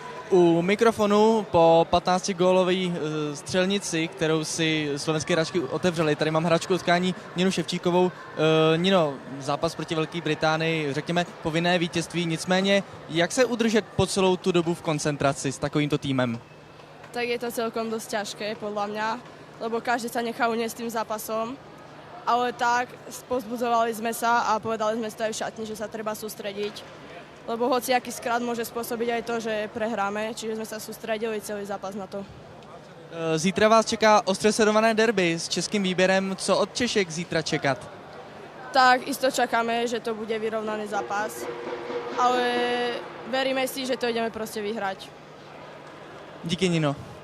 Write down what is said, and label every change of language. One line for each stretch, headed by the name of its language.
Czech: U mikrofonu po 15-gólové střelnici, kterou si slovenské hráčky otevřely. Tady mám hráčku utkání Ninu Ševčíkovou. Nino, zápas proti Velké Británii, řekněme, povinné vítězství. Nicméně, jak se udržet po celou tu dobu v koncentraci s takovýmto týmem?
Slovak: Tak je to celkom dosť ťažké, podľa mňa, lebo každý sa nechá uniesť tým zápasom. Ale tak, povzbudzovali sme sa a povedali sme si to aj v šatni, že sa treba sústrediť. Lebo hociaký skrat môže spôsobiť aj to, že prehráme, čiže sme sa sústredili celý zápas na to.
Czech: Zítra vás čeká ostře sledované derby s českým výběrem. Co od Češek zítra čekat?
Slovak: Tak isto čakáme, že to bude vyrovnaný zápas, ale veríme si, že to ideme proste vyhrať.
Czech: Díky, Nino.